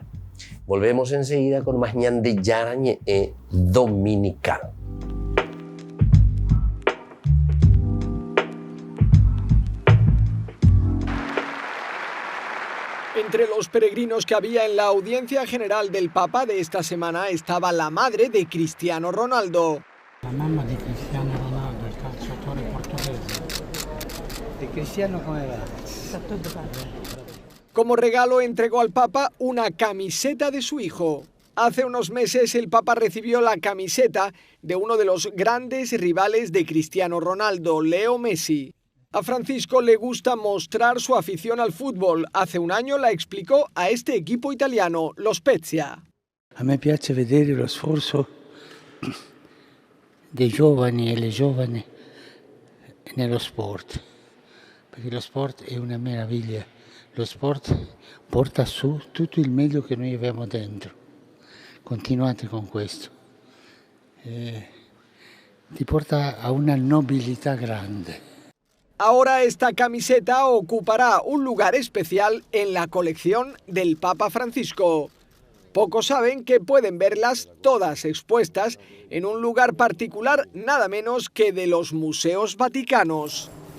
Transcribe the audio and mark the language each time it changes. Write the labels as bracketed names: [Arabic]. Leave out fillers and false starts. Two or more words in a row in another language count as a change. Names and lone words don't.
[Spanish] Volvemos enseguida con más Ñande Yarañe Dominical. Entre los peregrinos que había en la audiencia general del Papa de esta semana estaba la madre de Cristiano Ronaldo. [Italian] La mamma di Cristiano Ronaldo, il calciatore portoghese. [Spanish] ¿De Cristiano cómo va? Como regalo entregó al Papa una camiseta de su hijo. Hace unos meses el Papa recibió la camiseta de uno de los grandes rivales de Cristiano Ronaldo, Leo Messi. A Francisco le gusta mostrar su afición al fútbol. Hace un año la explicó a este equipo italiano, lo Spezia. [Italian] A me piace vedere lo sforzo dei giovani e le giovani nello sport, perché lo sport è una meraviglia. Lo sport porta su tutto il meglio che noi abbiamo dentro. Continuate con questo. Ti porta a una nobilità grande. [Spanish] Ahora esta camiseta ocupará un lugar especial en la colección del Papa Francisco. Pocos saben que pueden verlas todas expuestas en un lugar particular, nada menos que de los museos vaticanos.